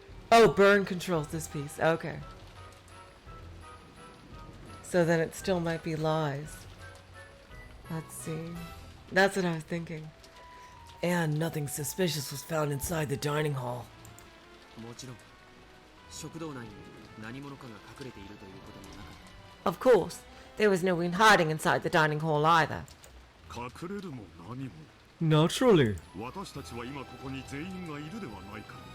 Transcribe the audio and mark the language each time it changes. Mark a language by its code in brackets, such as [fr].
[en] Oh, Bern controls this piece. Okay. So then it still might be lies. Let's see. That's what I was thinking. And nothing suspicious was found inside the dining hall. [ja] もちろん食堂内に何者かが隠れているということもなかった。 [en] Of course, there was no one hiding inside the dining hall either. [ja] 隠れるも何も。 [en] Naturally. [ja] 私たちは今ここに全員がいるではないか。